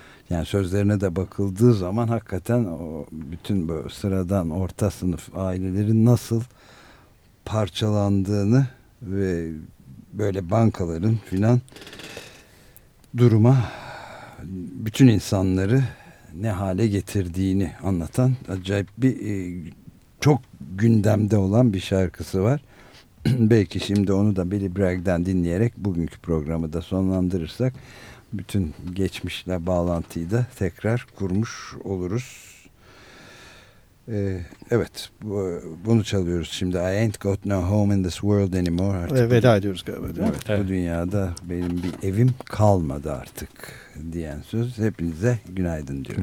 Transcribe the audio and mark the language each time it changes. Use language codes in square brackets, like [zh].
[tr] Yani sözlerine de bakıldığı zaman hakikaten o bütün böyle sıradan orta sınıf ailelerin nasıl parçalandığını ve böyle bankaların filan duruma, bütün insanları ne hale getirdiğini anlatan acayip bir, çok gündemde olan bir şarkısı var. Belki şimdi onu da Billy Bragg'den dinleyerek bugünkü programı da sonlandırırsak bütün geçmişle bağlantıyı da tekrar kurmuş oluruz. Evet, bunu çalıyoruz şimdi. [en] I ain't got no home in this world anymore. [tr] Artık veda ediyoruz galiba. Evet, evet. Bu dünyada benim bir evim kalmadı artık diyen söz. Hepinize günaydın diyorum.